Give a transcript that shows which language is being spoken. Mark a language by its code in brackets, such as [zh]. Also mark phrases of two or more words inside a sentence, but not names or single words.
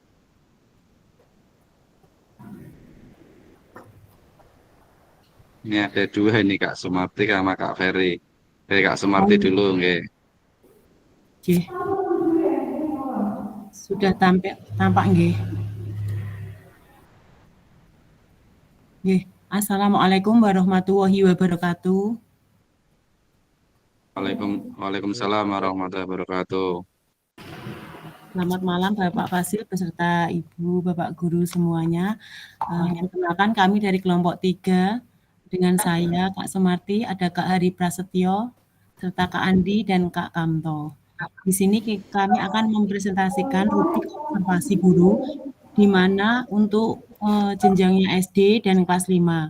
[id] Ini ada 2 ini Kak Sumarti sama Kak Ferry. Oke, Kak Sumarti dulu, oke. Oke. Sudah tampak nggih. Nggih. [ar] السلام عليكم ورحمة الله وبركاته. وعليكم السلام ورحمة الله وبركاته. [id] Selamat malam Bapak Fasil beserta Ibu, Bapak Guru semuanya. Perkenalkan kami dari kelompok 3. Dengan saya, Kak Sumarti, ada Kak Hari Prasetyo, serta Kak Andi dan Kak Kamto. Di sini kami akan mempresentasikan rubrik observasi guru, di mana untuk jenjangnya SD dan kelas 5.